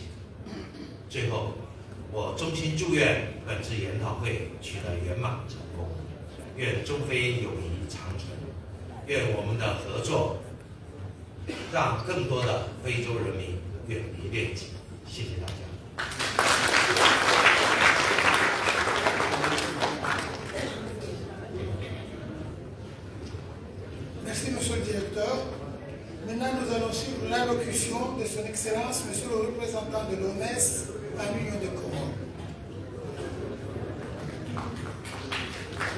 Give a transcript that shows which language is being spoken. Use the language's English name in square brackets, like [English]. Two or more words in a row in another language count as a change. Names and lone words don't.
[Chinese] 最后，我衷心祝愿本次研讨会取得圆满成功，愿中非友谊长存，愿我们的合作让更多的非洲人民远离疟疾。谢谢大家。 [French] Merci, Monsieur le Directeur. Maintenant, nous allons suivre l'allocution de Son Excellence, Monsieur le représentant de l'OMS à l'Union des Comores.